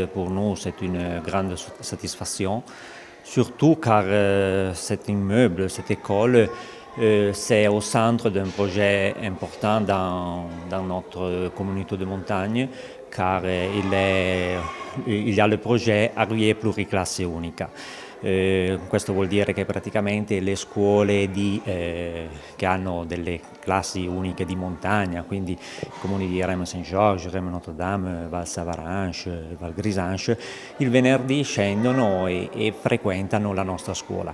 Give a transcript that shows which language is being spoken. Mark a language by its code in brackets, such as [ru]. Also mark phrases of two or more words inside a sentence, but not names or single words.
[fr] Pour nous, c'est une grande satisfaction. Surtout car cet immeuble, cette école, c'est au centre d'un projet important dans notre communauté de montagne, car il y a le projet Arviers Pluriclasse Unica. [it] Questo vuol dire che praticamente le scuole che hanno delle classi uniche di montagna, quindi i comuni di Reims Saint-Georges, Reims Notre-Dame, Val Savaranche, Val Grisanche, il venerdì scendono e frequentano la nostra scuola.